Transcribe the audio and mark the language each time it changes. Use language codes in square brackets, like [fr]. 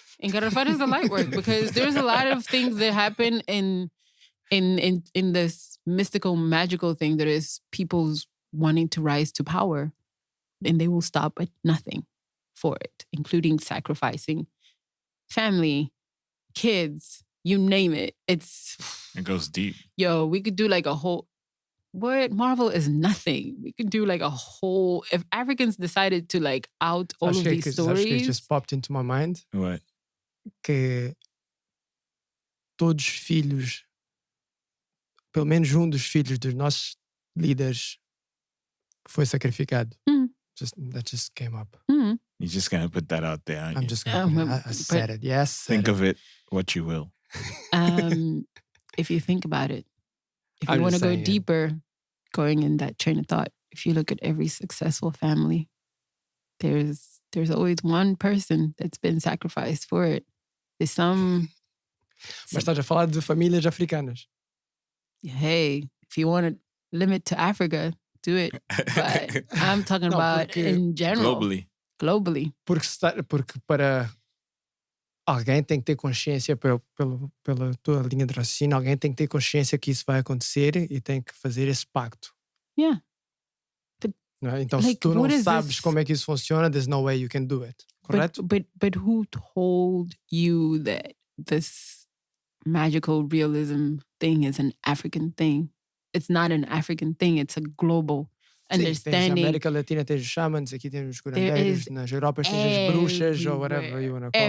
[en] Engarrafar is the light work because there's a lot of things that happen in this mystical, magical thing that is people's wanting to rise to power, and they will stop at nothing for it, including sacrificing family, kids, you name it. It goes deep. Yo, we could do like a whole. What Marvel is nothing. We could do like a whole. If Africans decided to like out all of these stories, [pt] acho que [en] just popped into my mind. What? [pt] Que todos os filhos, pelo menos dos filhos dos nossos líderes, foi sacrificado. [en] That just came up. You're just gonna put that out there. I'm just gonna. I said it. Yes. Think of it what you will. If you think about it, if you want to go deeper, going in that train of thought, if you look at every successful family, there's always one person that's been sacrificed for it. There's some. [pt] Mas estás a falar de famílias africanas. [en] Hey, if you want to limit to Africa, do it. But I'm talking about in general. Globally. [pt] Porque para alguém tem que ter consciência, pela tua linha de raciocínio, alguém tem que ter consciência que isso vai acontecer e tem que fazer esse pacto. [en] Yeah. [pt] Não é? Então, like, se tu não sabes como é que isso funciona, [en] there's no way you can do it. [pt] Correto? [en] But who told you that this magical realism thing is an African thing? it's not an African thing. It's a global understanding. [pt] Tens América Latina, tens os shamans, aqui tens os curandeiros, nas Europas tens as bruxas, [en] or whatever you want to call